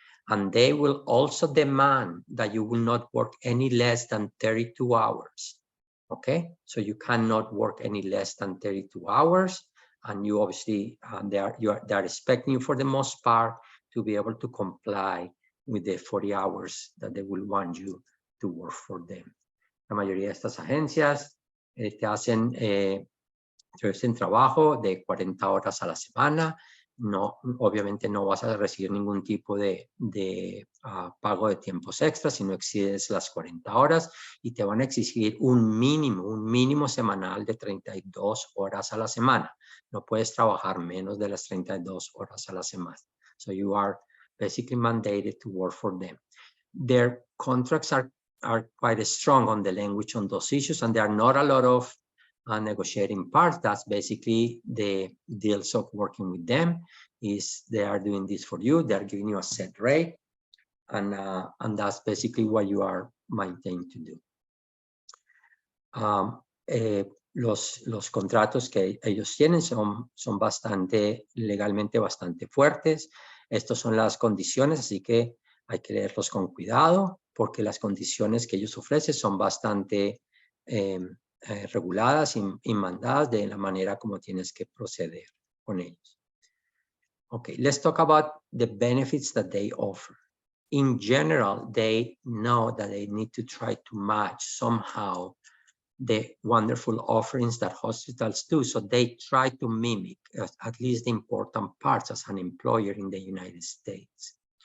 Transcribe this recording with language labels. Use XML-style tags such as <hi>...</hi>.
<en>And they will also demand that you will not work any less than 32 hours. Okay, so you cannot work any less than 32 hours. And you obviously, they are expecting you for the most part to be able to comply with the 40 hours that they will want you to work for them.</en> <es>La mayoría de estas agencias te hacen trabajo de 40 horas a la semana. No, obviamente no vas a recibir ningún tipo de pago de tiempos extras si no excedes las 40 horas, y te van a exigir un mínimo semanal de 32 horas a la semana. No puedes trabajar menos de las 32 horas a la semana.</es> <en>So you are basically mandated to work for them. Their contracts are quite strong on the language on those issues, and there are not a lot of negotiating parts. That's basically the deals of working with them, is they are doing this for you. They're giving you a set rate, and that's basically what you are maintained to do.</en> <es>Los contratos que ellos tienen son legalmente bastante fuertes. Estas son las condiciones, así que hay que leerlos con cuidado, porque las condiciones que ellos ofrecen son bastante reguladas y mandadas de la manera como tienes que proceder con ellos.</es> <en>Okay, let's talk about the benefits that they offer. In general, they know that they need to try to match somehow the wonderful offerings that hospitals do. So they try to mimic at least the important parts as an employer in the United States.</en>